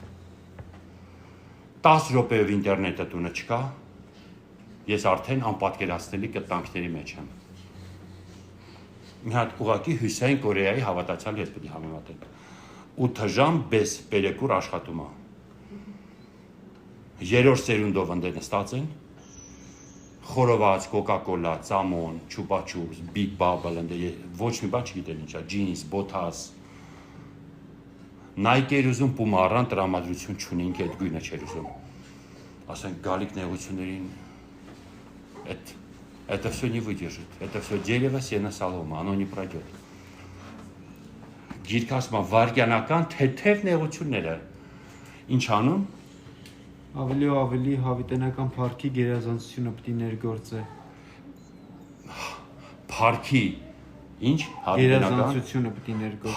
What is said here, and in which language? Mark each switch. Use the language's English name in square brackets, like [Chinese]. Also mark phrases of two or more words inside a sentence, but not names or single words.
[Armenian] 10 րոպեով ինտերնետը տունը չկա, ես արդեն անպատկերացնելի կտանքների մեջ եմ։ Մի հատ ուղղակի Հյուսային Կորեայի հավատացյալ հետ պետք է համեմատենք։ 8 ժամ [Russian] без перекур [Armenian] աշխատում է։ Երրորդ սերունդով ընդ նստած են, խորոված, կոկա-կոլա, ծամոն, չուպա-չուպս, բիգ բաբլ, ոչ մի բան չգիտեն ինչա, ջինս, բոթաս։ Նայկեր ուզում Պումարան տրամադրություն չունենք, այդ գույնը չեր ուզում։ Ասենք գալիք նեղություններին, [Russian] это все не выдержит, это все дерево, сено, солома, оно не пройдет։ [Armenian] Գիրքը ասում է վարգյանական թեթև նեղությունները, ինչ անում։ Ավելի ու ավելի հավիտենական փառքի գերազանցությունը պիտի ներգործե։ Փառքի, ինչ գերազանցությունը պիտի ներգործե։